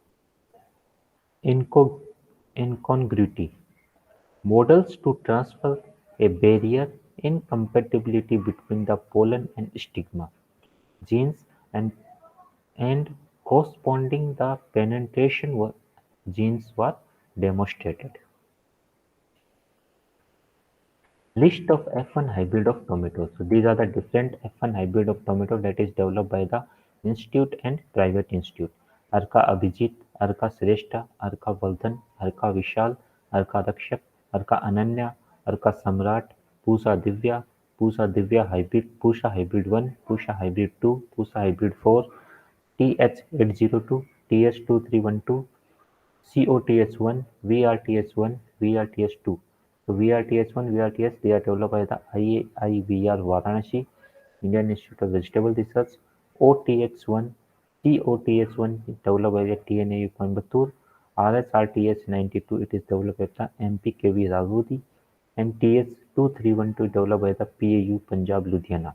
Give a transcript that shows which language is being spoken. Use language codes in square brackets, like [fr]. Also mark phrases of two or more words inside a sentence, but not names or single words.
[en] incongruity models to transfer a barrier incompatibility between the pollen and stigma genes and corresponding the penetration genes were demonstrated. List of F1 hybrid of tomatoes. So these are the different F1 hybrid of tomato that is developed by the institute and private institute. Arka Abhijit, Arka Shrestha, Arka Vardhan, Arka Vishal, Arka Rakshak, Arka Ananya, Arka Samrat, Pusa Divya hybrid, Pusha hybrid 1, Pusha hybrid 2, Pusa hybrid 4, TH802, TH2312, COTH1, VRTH1, VRTH2. So VRTH1, VRTH, they are developed by the IAIVR Varanasi. Indian Institute of Vegetable Research, OTX1, TOTX1 is developed by the TNAU Coimbatore, RSRTS92 it is developed by the MPKV Ragudi, and TS2312 developed by the PAU Punjab Ludhiana.